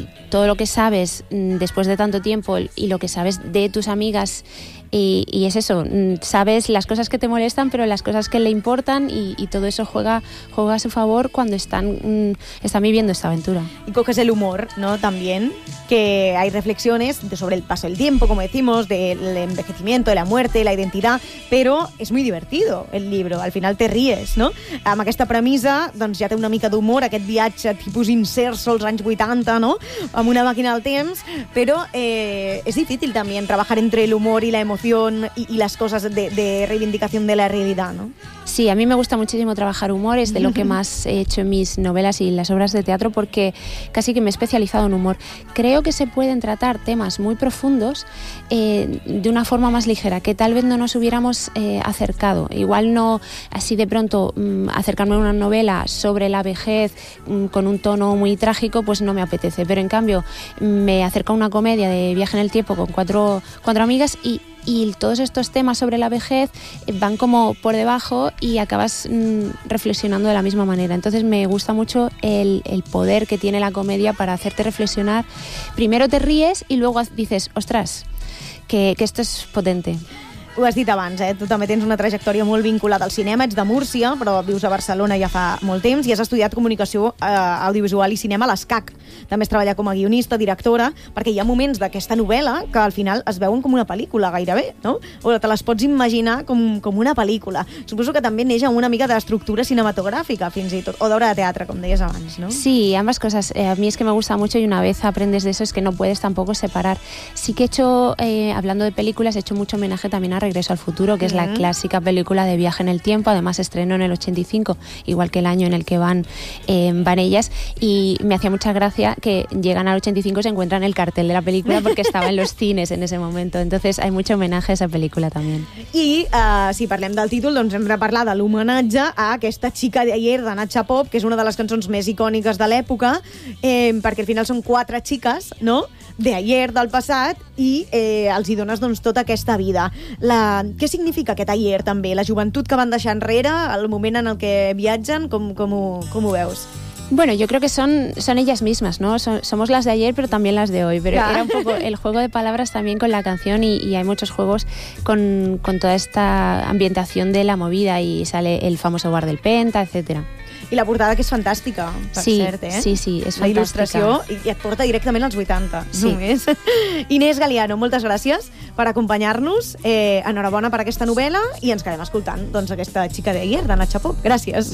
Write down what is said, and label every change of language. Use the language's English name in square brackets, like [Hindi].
[Spanish] todo lo que sabes después de tanto tiempo y lo que sabes de tus amigas, y es eso, sabes las cosas que te molestan pero las cosas que le importan, y todo eso juega a su favor cuando están viviendo esta aventura. Y coges el humor, ¿no? También, que hay reflexiones sobre el paso del tiempo, como decimos, del envejecimiento, de la muerte, la identidad, pero es muy divertido el libro, al final te ríes, ¿no? [Catalan] Amb aquesta premissa, doncs ja té una mica d'humor aquest viatge tipus incert als anys 80, ¿no? Amb una màquina del temps, però és difícil també treballar entre l'humor i [Spanish] la emoción y las cosas de reivindicación de la realidad, [Catalan] ¿no? [Spanish] Sí, a mí me gusta muchísimo trabajar humor, es de lo que más he hecho en mis novelas y las obras de teatro, porque casi que me he especializado en humor. Creo que se pueden tratar temas muy profundos de una forma más ligera, que tal vez no nos hubiéramos acercado. Igual no así de pronto acercarme a una novela sobre la vejez con un tono muy trágico, pues no me apetece. Pero en cambio, me acerco a una comedia de viaje en el tiempo con cuatro amigas y todos estos temas sobre la vejez van como por debajo y acabas reflexionando de la misma manera. Entonces me gusta mucho el poder que tiene la comedia para hacerte reflexionar. Primero te ríes y luego dices, ostras, que esto es potente. [Catalan] Ho has dit abans, eh? Tu també tens una trajectòria molt vinculada al cinema, ets de Múrcia, però vius a Barcelona ja fa molt temps i has estudiat comunicació audiovisual i cinema a l'ESCAC. També has treballat com a guionista, directora, perquè hi ha moments d'aquesta novel·la que al final es veuen com una pel·lícula gairebé, no? O te les pots imaginar com una pel·lícula. Suposo que també neix amb una mica d'estructura cinematogràfica, fins i tot, o d'obra de teatre, com deies abans, no? [Spanish] Sí, ambas coses. A mi és que me gusta mucho y una vez aprendes de eso es que no puedes tampoco separar. Sí que he hecho, hablando de películas, he hecho mucho homenaje también a Regreso al futuro, que es la clásica película de viaje en el tiempo, además estrenó en el 85, igual que el año en el que van ellas, y me hacía mucha gracia que llegan al 85 y se encuentran el cartel de la película porque estaba en los cines en ese momento, entonces hay mucho homenaje a esa película también. [Catalan] Y si parlem del títol, doncs hem de parlar de l'homenatge a aquesta xica d'ayer de Natxa Pop, que és una de les cançons més icòniques de l'època, perquè al final són quatre xiques, no?, d'ayer, del passat, i els hi dones doncs tota aquesta vida. Què significa aquest ayer també? La joventut que van deixar enrere, el moment en el que viatgen, com ho veus? [Spanish] Bueno, yo creo que son ellas mismas, ¿no? Somos las de ayer, pero también las de hoy. Pero era un poco el juego de palabras también con la canción y hay muchos juegos con toda esta ambientación de la movida y sale el famoso bar del Penta, etcétera. [Catalan] I la portada, que és fantàstica, per sí, cert, eh? Sí, sí, és fantàstica. La il·lustració i et porta directament als 80, sí. Només. Inés Galiano, moltes gràcies per acompanyar-nos. Enhorabona per aquesta novel·la i ens quedem escoltant doncs, aquesta xica d'ayer, de Natxa Pop. Gràcies.